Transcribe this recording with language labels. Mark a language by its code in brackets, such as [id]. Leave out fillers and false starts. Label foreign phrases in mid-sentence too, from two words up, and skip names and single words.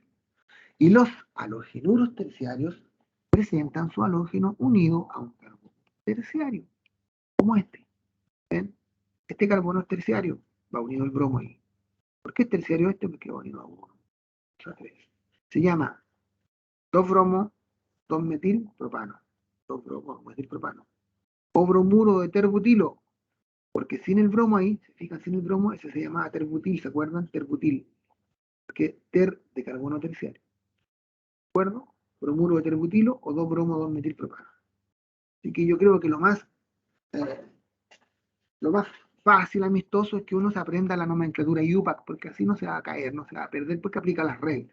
[es] Y los halogenuros terciarios presentan su halógeno unido a un carbono terciario, como este. ¿Ven? Este carbono es terciario, va unido al bromo ahí. ¿Por qué es terciario este? Porque va unido a 1, 2, 3. Se llama 2-bromo, 2-metilpropano. 2-bromo, 2-metilpropano. O bromuro de terbutilo, porque sin el bromo ahí, se fijan, sin el bromo, ese se llama terbutil, ¿se acuerdan? Terbutil, porque ter de carbono terciario. ¿De acuerdo? Bromuro de terbutilo o 2-bromo, 2-metilpropano. Así que yo creo que eh, lo más fácil, amistoso, es que uno se aprenda la nomenclatura IUPAC, porque así no se va a caer, no se va a perder, porque aplica las reglas.